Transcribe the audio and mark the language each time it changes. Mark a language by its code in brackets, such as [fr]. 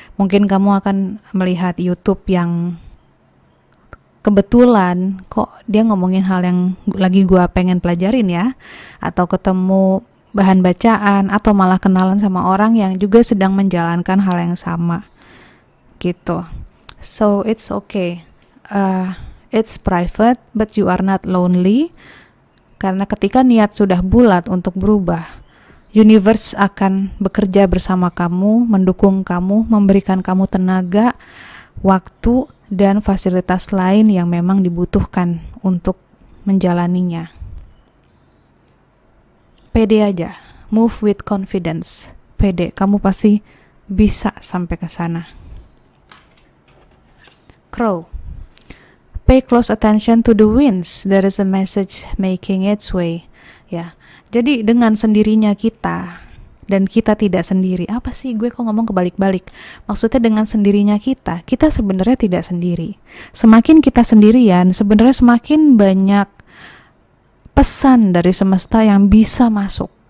[id] Mungkin kamu akan melihat YouTube yang kebetulan kok dia ngomongin hal yang lagi gue pengen pelajarin ya, atau ketemu bahan bacaan, atau malah kenalan sama orang yang juga sedang menjalankan hal yang sama gitu. [en] So it's okay, it's private but you are not lonely. [id] Karena ketika niat sudah bulat untuk berubah, universe akan bekerja bersama kamu, mendukung kamu, memberikan kamu tenaga, waktu, dan fasilitas lain yang memang dibutuhkan untuk menjalaninya. Pede aja, [en] move with confidence. [id] Pede, kamu pasti bisa sampai ke sana. [en] Crow, pay close attention to the winds. There is a message making its way. [id] Ya, jadi dengan sendirinya kita, dan kita tidak sendiri. Apa sih, gue kok ngomong kebalik-balik? Maksudnya dengan sendirinya kita sebenarnya tidak sendiri. Semakin kita sendirian, sebenarnya semakin banyak pesan dari semesta yang bisa masuk.